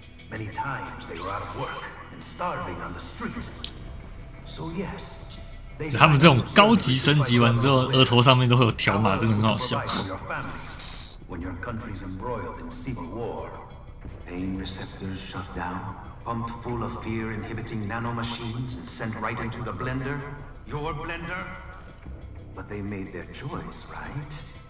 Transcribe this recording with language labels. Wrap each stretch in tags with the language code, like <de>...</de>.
<en>Many times they were out of work and starving on the street. So yes,</en> <zh>他们这种高级升级完之后，额头上面都会有条码，真的很好笑。</zh> <en>When your country's embroiled in civil war, pain receptors shut down, pumped full of fear-inhibiting nanomachines and sent right into the blender. Your blender? But they made their choice, right?</en>